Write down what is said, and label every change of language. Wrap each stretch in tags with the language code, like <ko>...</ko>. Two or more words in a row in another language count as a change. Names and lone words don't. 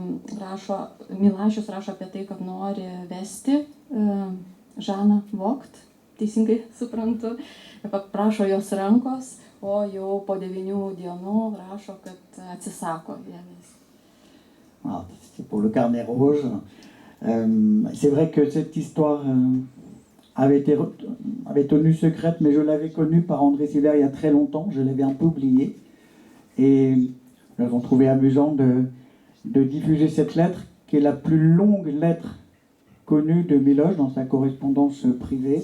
<lt>rašo apie tai, kad nori vesti Žaną Vogt, teisingai suprantu, prašo jos rankos, o jau po 9 dienų rašo, kad atsisako ją vesti.</lt> <fr>Voilà, c'est pour le carnet rouge. C'est vrai que cette histoire avait tenu secrète, mais je l'avais connue par André Silver il y a très longtemps, je l'avais un peu oubliée. Et nous avons trouvé amusant de diffuser cette lettre, qui est la plus longue lettre connue de Miloš dans sa correspondance privée.</fr>